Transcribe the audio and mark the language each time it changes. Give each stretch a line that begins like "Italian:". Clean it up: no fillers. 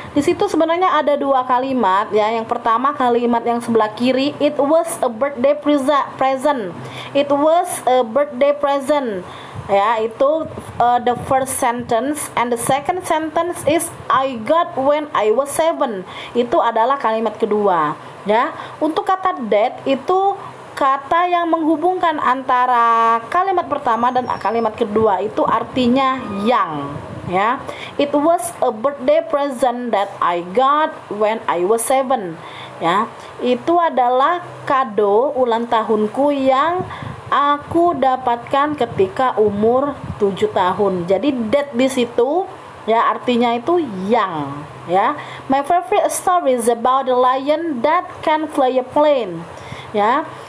Indonesian: Di situ sebenarnya ada dua kalimat ya. Yang pertama kalimat yang sebelah kiri,
English: it was a birthday present. It was a birthday present. Ya, itu the first sentence, and the second sentence is I got when I was 7.
Indonesian: Itu adalah kalimat kedua ya. Untuk kata that itu kata yang menghubungkan antara kalimat pertama dan kalimat kedua, itu artinya yang ya.
English: It was a birthday present that I got when I was 7 ya.
Indonesian: Itu adalah kado ulang tahunku yang aku dapatkan ketika umur 7 tahun. Jadi that di situ ya artinya itu yang ya.
English: My favorite story is about a lion that can fly a plane ya.